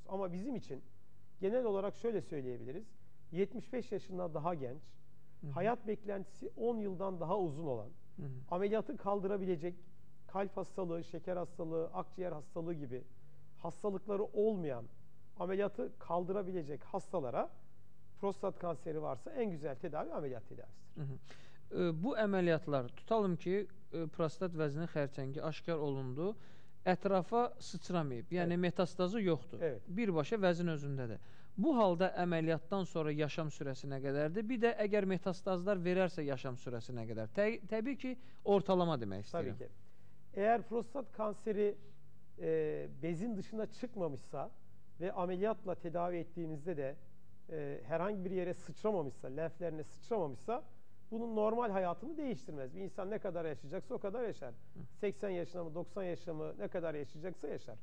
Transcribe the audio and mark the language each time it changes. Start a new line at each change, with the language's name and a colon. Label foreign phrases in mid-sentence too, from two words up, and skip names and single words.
Turkish: Ama bizim için genel olarak şöyle söyleyebiliriz. 75 yaşından daha genç, hayat beklentisi 10 yıldan daha uzun olan, ameliyatı kaldırabilecek kalp hastalığı, şeker hastalığı, akciğer hastalığı gibi hastalıkları olmayan, ameliyatı kaldırabilecek hastalara prostat kanseri varsa en güzel tedavi ameliyat tedavisidir.
Azerbaijani: Bu əməliyyatlar, tutalım ki, prostat vəzinin xərçəngi aşkar olundu, ətrafa sıçramayıb, yəni metastazı yoxdur. Birbaşa vəzin özündədir. Bu halda əməliyyatdan sonra yaşam sürəsi nə qədərdir? Bir də əgər metastazlar verərsə yaşam sürəsi nə qədər? Təbii ki, ortalama demək istəyirəm.
Turkish: Tabii ki. Eğer prostat kanseri bezin dışına çıkmamışsa ve ameliyatla tedavi ettiğimizde de herhangi bir yere sıçramamışsa, lenflerine sıçramamışsa bunun normal hayatını değiştirmez. Bir insan ne kadar yaşayacaksa o kadar yaşar. 80 yaşına mı, 90 yaşına mı ne kadar yaşayacaksa yaşar.